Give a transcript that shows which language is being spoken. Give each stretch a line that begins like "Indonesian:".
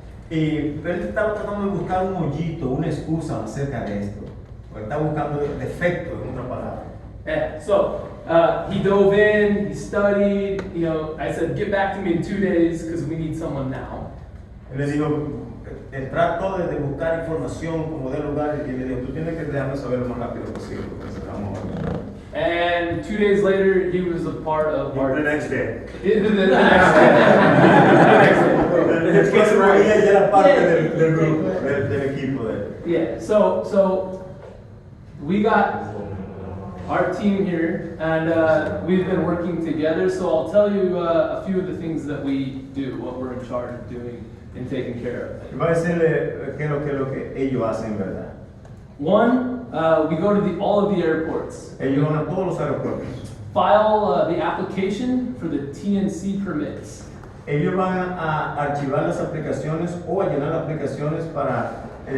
Spanish: Y él estaba tratando de buscar un hoyito, una excusa acerca de esto. Él estaba buscando defectos, en otra palabra.
English: Yeah, so he dove in, he studied. I said, get back to me in 2 days because we need someone now.
Spanish: Él le dijo, trató de buscar información como de lugar y le dijo, tú tienes que dejarme saber lo más rápido posible porque necesitamos.
English: And 2 days later, he was a part of The next day. The next day. The next day.
Spanish: Después se movía y era parte del grupo, del equipo de él.
English: Yeah, so we got our team here, and we've been working together. So I'll tell you a few of the things that we do, what we're in charge of doing and taking care of.
Spanish: Va a decirle qué es lo que ellos hacen, ¿verdad?
English: One, we go to all of the airports.
Spanish: Ellos van a todos los aeropuertos.
English: File the application for the TNC permits.
Spanish: Ellos van a archivar las aplicaciones o a llenar aplicaciones para